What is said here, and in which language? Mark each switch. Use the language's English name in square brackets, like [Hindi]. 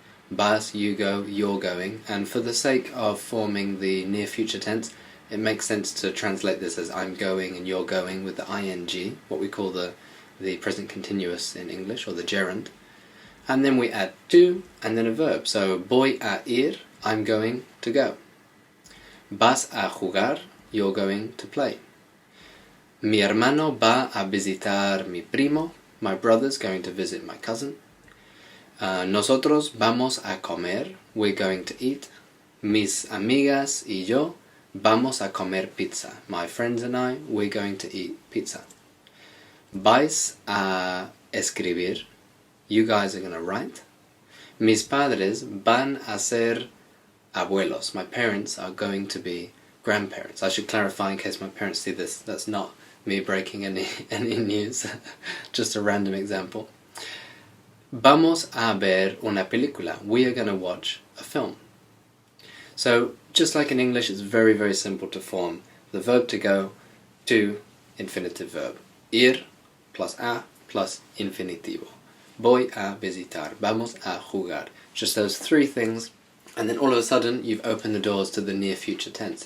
[Spanish] Vas, [English] you go, you're going. And for the sake of forming the near future tense, it makes sense to translate this as I'm going and you're going with the ing, what we call the present continuous in English, or the gerund. And then we add to and then a verb. So [Spanish] voy a ir, [English] I'm going to go. [Spanish] Vas a jugar, [English] you're going to play. [Spanish] Mi hermano va a visitar mi primo. [English] My brother's going to visit my cousin. [Spanish] Nosotros vamos a comer. [English] We're going to eat. [Spanish] Mis amigas y yo vamos a comer pizza. [English] My friends and I, we're going to eat pizza. [Spanish] Vais a escribir. [English] You guys are going to write. [Spanish] Mis padres van a ser abuelos. [English] My parents are going to be grandparents. I should clarify in case my parents see this. That's not me breaking any news. Just a random example. [Spanish] Vamos a ver una película. [English] We are going to watch a film. So, just like in English, it's very, very simple to form the verb to go to infinitive verb. [Spanish] Ir [English] plus [Spanish] a [English] plus [Spanish] infinitivo. Voy a visitar. Vamos a jugar. [English] Just those three things, and then all of a sudden you've opened the doors to the near future tense.